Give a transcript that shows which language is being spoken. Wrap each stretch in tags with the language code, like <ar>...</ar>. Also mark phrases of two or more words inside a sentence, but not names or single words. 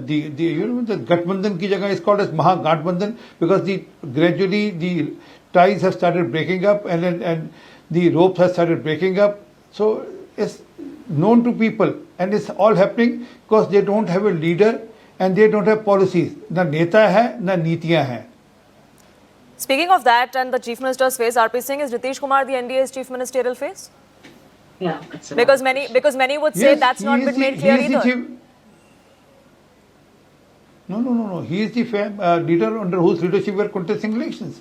<en>The</en> <hi>गठबंधन की जगह</hi> <en>is called as Mahagathbandhan because gradually the ties have started breaking up and the ropes have started breaking up. So it's known to people and it's all happening because they don't have a leader and they don't have policies.</en> <hi>न नेता है, न नीतियाँ हैं.</hi> <en>Speaking of that and the Chief Minister's face, RP Singh, is Nitish Kumar the NDA's Chief Ministerial face? Yeah, that's Because many would say that's not been made clear either. No. He is the leader under whose leadership we are contesting elections.</en>